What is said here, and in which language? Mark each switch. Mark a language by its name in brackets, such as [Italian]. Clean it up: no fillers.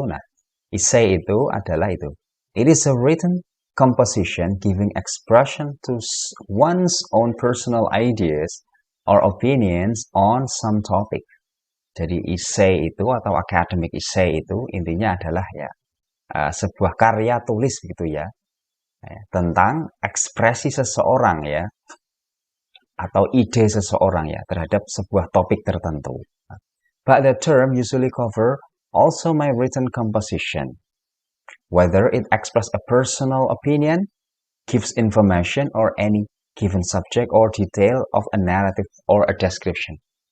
[Indonesian] Nah, essay itu adalah itu. [English] It is a written composition giving expression to one's own personal ideas or opinions on some topic. [Indonesian] Jadi essay itu atau academic essay itu intinya adalah ya sebuah karya tulis gitu ya, tentang ekspresi seseorang ya atau ide seseorang ya terhadap sebuah topik tertentu. [English] But the term usually cover also my written composition, whether it express a personal opinion, gives information or any given subject or detail of a narrative or a description.